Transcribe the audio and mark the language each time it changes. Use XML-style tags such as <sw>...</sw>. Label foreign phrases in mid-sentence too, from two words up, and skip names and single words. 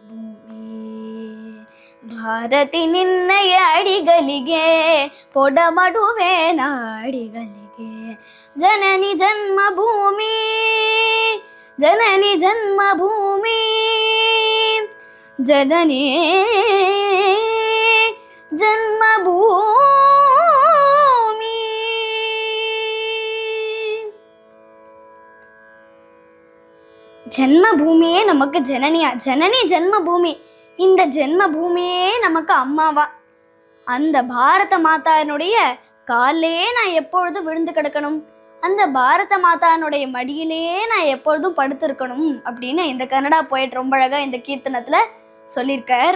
<kn>ಭಾರತಿ ನಿನ್ನಯ ಅಡಿಗಲಿಗೆ ಪೊಡಮಡುವೆ ನಾಡಿಗಲಿಗೆ ಜನನಿ ಜನ್ಮಭೂಮಿ ಜನನಿ ಜನ್ಮಭೂಮಿ ಜನನಿ ಜನ್ಮಭೂಮಿ.</kn> <ta>ஜென்மபூமியே நமக்கு ஜனனியா, ஜனனி ஜென்மபூமி. இந்த ஜென்ம பூமியே நமக்கு அம்மாவா. அந்த பாரத மாதானுடைய காலே நான் எப்பொழுதும் விழுந்து கிடக்கணும், அந்த பாரத மாதானுடைய மடியிலேயே நான் எப்பொழுதும் படுத்திருக்கணும் அப்படின்னு இந்த கன்னடா போயிட்டு ரொம்ப அழகா இந்த கீர்த்தனத்துல சொல்லியிருக்கார்.</ta>